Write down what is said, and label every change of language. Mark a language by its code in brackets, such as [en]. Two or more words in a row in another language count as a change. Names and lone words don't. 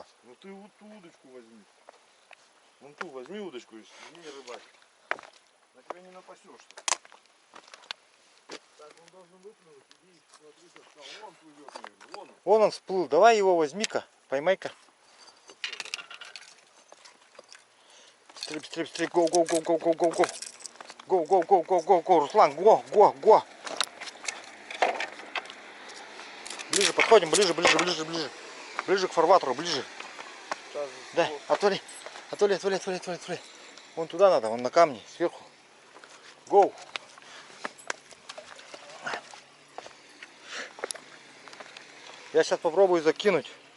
[ru] Ну ты вот ту удочку возьми. Вон ту возьми удочку и не рыбак. На тебя не напасешься. Так, он должен выплюнуть. Иди, смотри, как вон плывет, наверное. Вон он. Вон он всплыл. Давай его возьми-ка, поймай-ка. Быстрей, быстрей, быстрей. Го, го, го, го, го, го, го. Го, го, го, го, го, го. Руслан, го, го, го. Ближе подходим, ближе, ближе, ближе, ближе. Ближе к фарватеру, ближе. Сейчас Да, отвали. Отвали, отвали, отвали, отвали, отвали. Вон туда надо, вон на камне, сверху. Гоу. Я сейчас попробую закинуть.